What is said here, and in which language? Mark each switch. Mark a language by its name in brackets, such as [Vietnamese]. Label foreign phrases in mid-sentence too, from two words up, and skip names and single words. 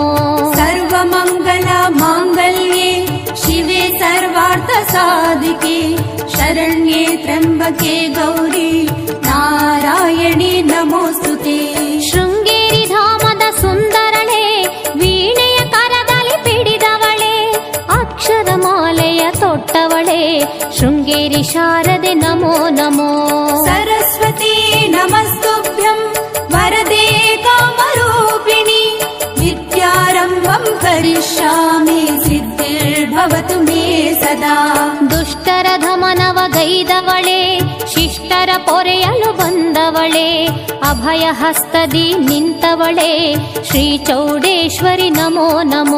[Sanskrit] ಸರ್ವಮಂಗಲ ಮಾಂಗಲ್ಯೆ ಶಿವೆ ಸರ್ವಾರ್ಥ ಸಾಧಿಕೆ ಶರಣ್ಯೆ ತ್ರ್ಯಂಬಕೆ ಗೌರಿ ನಾರಾಯಣಿ ನಮೋಸ್ತುತೆ। [Kannada] ಶೃಂಗೇರಿ ಧಾಮದ ಸುಂದರಳೆ ವೀಣೆಯ ಕರದಲ್ಲಿ ಪಿಡಿದವಳೆ ಅಕ್ಷರ ಮಾಲೆಯ ತೊಟ್ಟವಳೆ ಶೃಂಗೇರಿ ಶಾರದೆ ನಮೋ ನಮೋ। [Sanskrit] ಸರಸ್ವತಿ ನಮಸ್ತುಭ್ಯಂ ವರದೆ ಕಾಮರೂಪಿಣಿ ವಿದ್ಯಾರಂಭಂ ಕರಿಷ್ಯಾಮಿ ಸಿದ್ಧಿರ್ಭವತು ಮೇ ಸದಾ। [Kannada] ದುಷ್ಟರ ಧಮನವ ಗೈದವಳೆ ಶಿಷ್ಟರ ಪೊರೆಯಲು ಬಂದವಳೆ ಅಭಯ ಹಸ್ತದಿ ನಿಂತವಳೆ ಶ್ರೀ ಚೌಡೇಶ್ವರಿ ನಮೋ ನಮೋ।